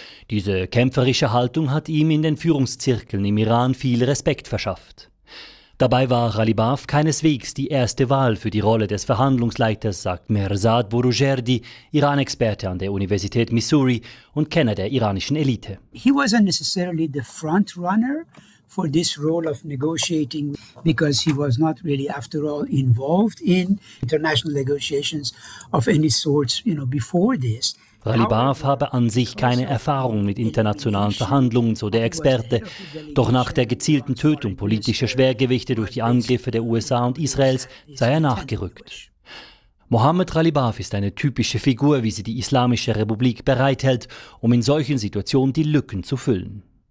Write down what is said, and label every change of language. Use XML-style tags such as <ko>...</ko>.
<de>Diese kämpferische Haltung hat ihm in den Führungszirkeln im Iran viel Respekt verschafft. Dabei war Ghalibaf keineswegs die erste Wahl für die Rolle des Verhandlungsleiters, sagt Mehrzad Borujerdi, Iran-Experte an der Universität Missouri und Kenner der iranischen Elite.</de> <en>He wasn't necessarily the front runner for this role of negotiating because he was not really after all involved in international negotiations of any sorts, you know, before this.</en> <de>Ghalibaf habe an sich keine Erfahrung mit internationalen Verhandlungen, so der Experte. Doch nach der gezielten Tötung politischer Schwergewichte durch die Angriffe der USA und Israels sei er nachgerückt. Mohammed Ghalibaf ist eine typische Figur, wie sie die Islamische Republik bereithält, um in solchen Situationen die Lücken zu füllen.</de>